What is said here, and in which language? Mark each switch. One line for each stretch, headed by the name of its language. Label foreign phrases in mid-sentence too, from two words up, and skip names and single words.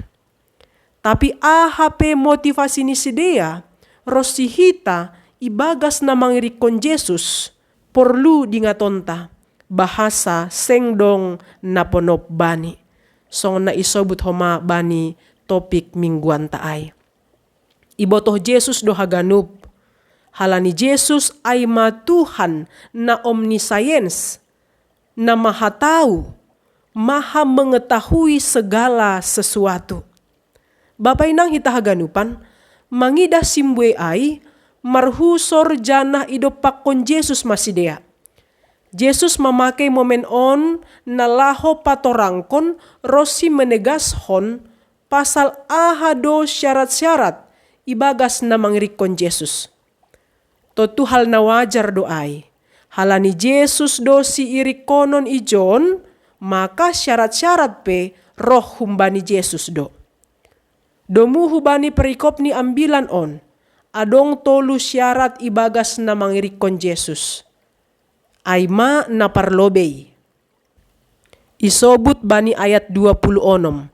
Batak Simalungun: Tapi AHP motivasi ni sidea rosihita ibagas na mangirik kon Jesus perlu dingatonta bahasa sengdong naponop bani. Song na isobut homa bani topik mingguan taay. Ibotoh Jesus do haganup. Halani Jesus ay Tuhan na omniscience, na
Indonesian: maha tahu, maha mengetahui segala sesuatu.
Batak Simalungun: Bapak inang hita haganupan, mangida simbwe ay, marhusor janah idopak kon Jesus masidea. Jesus
Indonesian: memakai momen
Batak Simalungun: on na laho patorangkon rosi menegashon pasal ahado syarat-syarat ibagas na mangirik kon Jesus. Totu hal na wajar doai. Halani Jesus do si irik konon ijon, maka syarat-syarat pe roh humbani Jesus do. Domu hubani perikop ni ambilan on, adong tolu syarat ibagas na mangirik kon Jesus. Aima na parlobey. Isobut bani ayat 26.